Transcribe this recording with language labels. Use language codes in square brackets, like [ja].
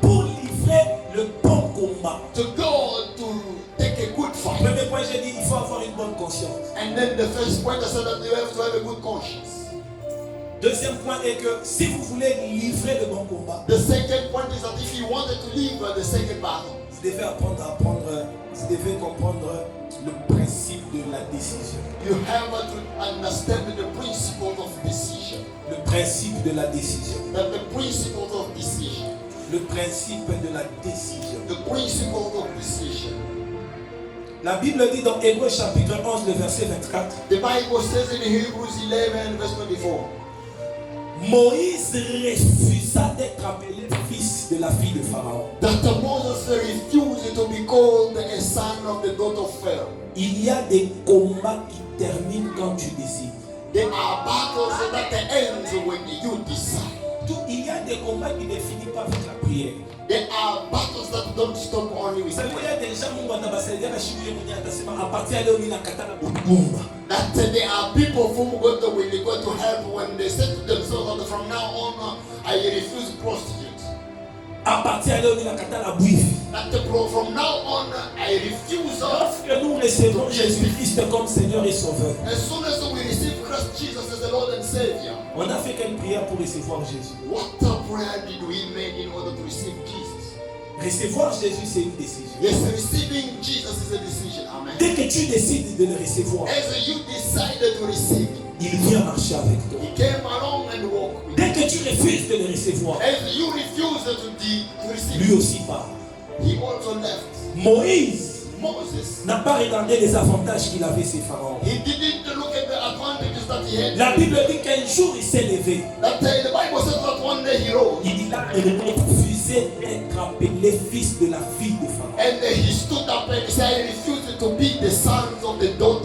[fr] pour livrer le bon combat. [en] to go to take a good fight. [fr] Premier point, j'ai dit il faut avoir une bonne conscience. [en] And then the first point I said that you have to have a good conscience. [fr] Deuxième point est que si vous voulez livrer le bon combat, [en] The second point is that if you wanted to leave the second battle, [fr] vous devez vous devez comprendre le principe de la décision. [en] you have to understand the principles of decision. [fr] Le principe de la décision. [en] That the principles of decision. [fr] Le principe de la décision. [en] The principles of decision. [fr] La Bible dit dans Hébreux chapitre 11, le verset 24, [en] The Bible says in Hebrews 11 verse 24. [fr] Moïse refusa d'être appelé fils de la fille de Pharaon. [en] That Moses refused to be called a son of the daughter of Pharaoh. [fr] Il y a des combats qui terminent quand tu décides. [en] There are battles that ends when you decide. [fr] Il y a des combats qui ne finissent pas avec la prière. [en] There are battles that don't stop only with [fr] Ça veut [en] prayer. [fr] dire déjà [sw] Mungu atabasaidia na shughuli mwenye atasema [fr] a partir [sw] ya leo mimi nakatana kugumba. [en] That there are people whom God will go to help when they say to themselves that from now on I refuse prostitutes. [fr] A partir [sw] ya leo mimi nakatana bwifi. [en] That from now on I refuse. [fr] Lorsque nous recevons Jésus-Christ comme Seigneur et Sauveur, [en] As soon as we receive Christ Jesus as the Lord and Savior, [fr] on a fait quelle prière pour recevoir Jésus? [en] what prayer did we make in order to receive Jesus? [fr] Recevoir Jésus, c'est une décision. [en] Yes, receiving Jesus is a decision. Amen. [fr] Dès que tu décides de le recevoir, [en] As you decided to receive Him, [fr] il vient marcher avec toi. [en] He came along and walked with you. [fr] Dès que tu refuses de le recevoir, [en] As you refused to receive [fr] lui [en] Him, [fr] aussi part. [en] He also left. [fr] Moïse [en] Moses, [fr] n'a pas regardé les avantages qu'il avait ses pharaons. [en] he didn't look at the advantages that he had. [fr] La Bible dit qu'un jour il s'est levé. [en] That the Bible says that one day he rose [fr] Il a refusé d'être appelé fils de la fille de Pharaon. [en] and he stood up and he said, I refused to be the sons of the daughter